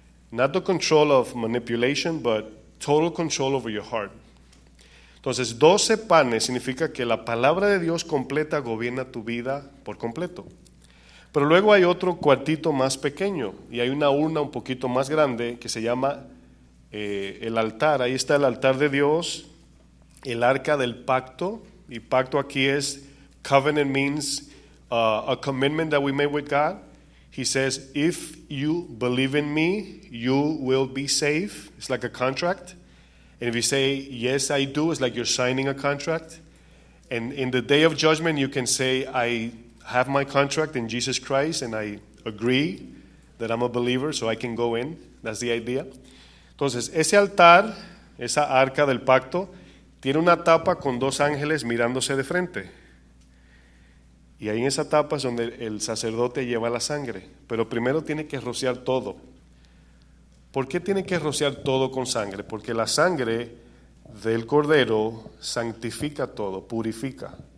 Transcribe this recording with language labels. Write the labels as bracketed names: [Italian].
[English] Not the control of manipulation, but total control over your heart. [Spanish] Entonces, 12 panes significa que la palabra de Dios completa gobierna tu vida por completo. Pero luego hay otro cuartito más pequeño y hay una urna un poquito más grande que se llama el altar. Ahí está el altar de Dios, el arca del pacto, y pacto aquí es, [English] covenant means a commitment that we made with God. He says, if you believe in me, you will be saved. It's like a contract. And if you say, yes, I do, it's like you're signing a contract. And in the day of judgment, you can say, I have my contract in Jesus Christ, and I agree that I'm a believer, so I can go in. That's the idea. [Spanish] Entonces, ese altar, esa arca del pacto, tiene una tapa con 2 ángeles mirándose de frente. Y ahí en esa tapa es donde el sacerdote lleva la sangre. Pero primero tiene que rociar todo. ¿Por qué tiene que rociar todo con sangre? Porque la sangre del cordero santifica todo, purifica.